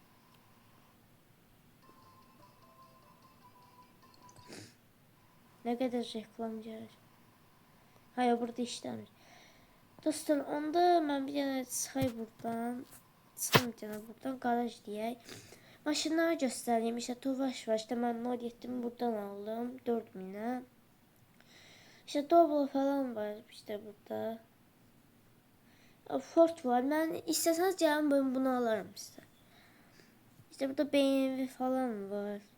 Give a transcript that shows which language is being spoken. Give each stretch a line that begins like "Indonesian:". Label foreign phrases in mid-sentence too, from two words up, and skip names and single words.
Turkish: Ne kadar reklam gəlir.
Azerbaijani: Hayır, burada işləmir. Dostlar, onda mən bir dənə çıxay buradan. Çıxım bir dənə buradan, qaraj deyək. Maşınları göstəreyim.
Turkish: İşte Tofaş var.
Azerbaijani: İşte mən Nord 7'mi buradan aldım.
Turkish: 4000'e. İşte Doblo falan var. İşte burada. Ford var. Ben isteseniz canım ben bunu alırım size. İşte burada BMW falan var.